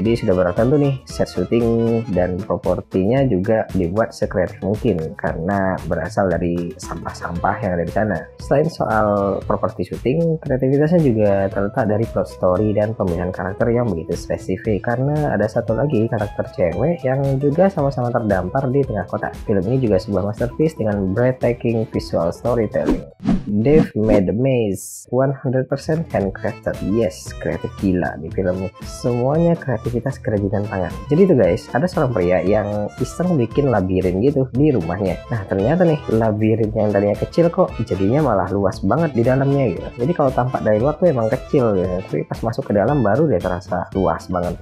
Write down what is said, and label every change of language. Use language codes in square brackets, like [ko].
[id] Jadi sudah barang tentu nih, set syuting dan propertinya juga dibuat sekreatif mungkin karena berasal dari sampah-sampah yang ada di sana. Selain soal properti syuting, kreativitasnya juga terletak dari plot story dan pemilihan karakter yang begitu spesifik, karena ada satu lagi karakter cewek yang juga sama-sama terdampar di tengah kota. Film ini juga sebuah masterpiece dengan [en] breathtaking visual storytelling. Dave made the maze 100% handcrafted. [id] Yes, kreatif gila di film ini. Semuanya kreativitas kerajinan tangan. Jadi tuh guys, ada seorang pria yang iseng bikin labirin gitu di rumahnya. Nah ternyata nih labirin yang tadinya kecil kok jadinya malah luas banget di dalamnya gitu. Jadi kalau tampak dari luar tuh emang kecil gitu, tapi pas masuk ke dalam baru dia terasa luas banget.